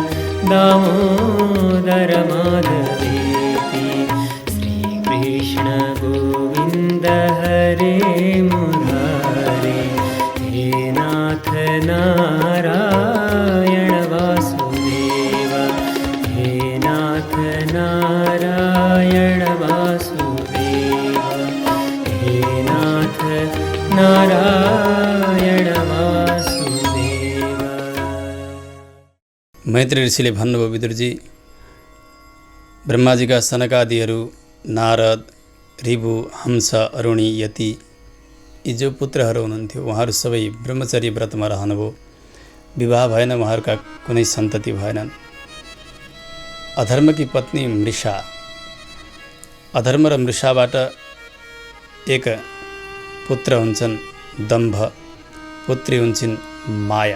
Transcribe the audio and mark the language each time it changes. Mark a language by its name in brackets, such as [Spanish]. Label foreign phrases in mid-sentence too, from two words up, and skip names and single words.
[Sanskrit] दामोदर माधवेति श्रीकृष्ण गोविंद हरे मुरारे हे नाथ नारायण वासुदेव हे नाथ नारायण वासुदेव हे नाथ नारायण वासुदेव। [Nepali] मैत्री ऋषिले भन्नुभयो विदुरजी, ब्रह्माजीका सनकादिहरू नारद, ऋभु, हंस, अरुणी, यति यी जो पुत्रहरू हुनुहुन्थ्यो उहाँहरू सबै ब्रह्मचर्य व्रतमा रहनुभयो। विवाह भएन, उहाँहरूका कुनै सन्तति भएनन्। अधर्मकी पत्नी मृषा, अधर्म र मृषाबाट एक पुत्र हुन्छन् दम्भ, पुत्री हुन्छन् माया।